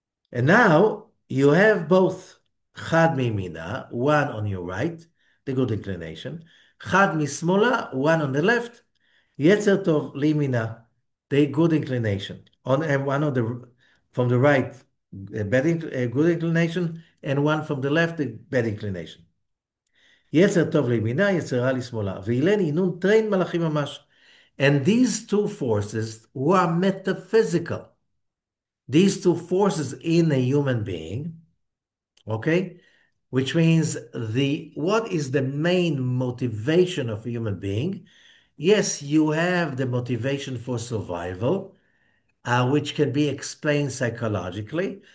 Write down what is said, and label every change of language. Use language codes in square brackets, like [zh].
[en] And now you have both [he] chad mimina, [en] one on your right, the good inclination, [he] Chad mismola, [en] one on the left, [he] Yetzer Tov limina, [en] the good inclination. On and one on the from the right, good inclination, and one from the left, the bad inclination. [he] יצר טוב לימינה, יצר רע לשמאלה. ואילן אינון train מלאכים ממש. [en] And these two forces were metaphysical. These two forces in a human being, okay? Which means what is the main motivation of a human being? Yes, you have the motivation for survival, which can be explained psychologically.